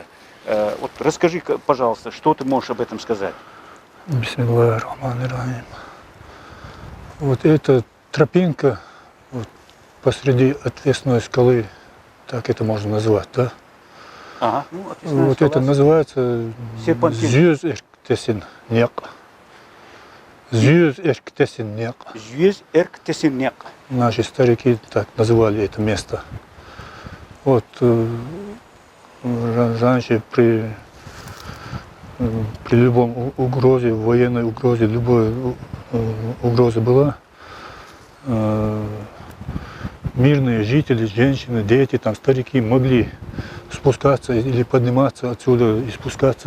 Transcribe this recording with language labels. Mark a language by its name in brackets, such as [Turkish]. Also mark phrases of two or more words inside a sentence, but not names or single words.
[Russian] Вот расскажи, пожалуйста, что ты можешь об этом сказать? [Arabic] بسم الله الرحمن الرحيم. [Russian] Вот это тропинка вот, посреди отвесной скалы, так это можно назвать, да? Ага. Ну, отвесная Вот скала. это называется Серпантин. Зюз-Эрктесин-Нек. Зюз-Эрктесин-Нек. Зюз-Эрктесин-Нек. Наши старики так называли это место. Вот раньше при любом угрозе, военной угрозе, любой угроза была, мирные жители, женщины, дети, там, старики могли спускаться или подниматься отсюда и спускаться.